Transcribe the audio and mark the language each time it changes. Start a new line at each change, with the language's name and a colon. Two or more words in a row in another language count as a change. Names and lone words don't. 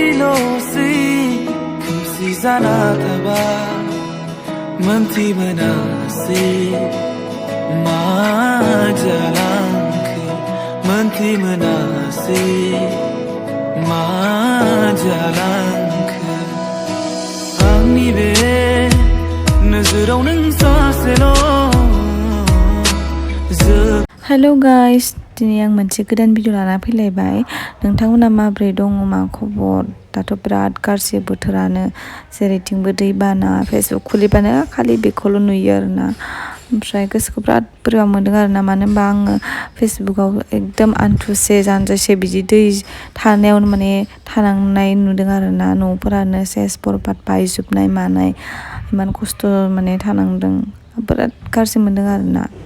English: si kumsi zana taba manti manasi majalank manti manasi majalank angni be nazarau nang saselo Hello guys,
Bodo: दिनै आं मोनसे गोदान भिडिअ लाना फैलायबाय नोंथांमोना माब्रै दङ मा खबर दाथ' बिराद गाज्रि बोथोरानो जेरैथिंबो दैबाना फेसबुक खुलिबानो खालि बेखौल' नुयो आरोना ओमफ्राय गोसोखौ बिराद बोरैबा मोनदों आरोना मानो होनबा आङो फेसबुकाव एकदम आन्थुसे जानजिसे बिदि दै थानायावनो माने थानांनाय नुदों आरोना न'फोरानो सेस बरबाद बायजोबनाय मानाय इमान खस्थ' माने थानांदों बिराद गाज्रि मोनदों आरोना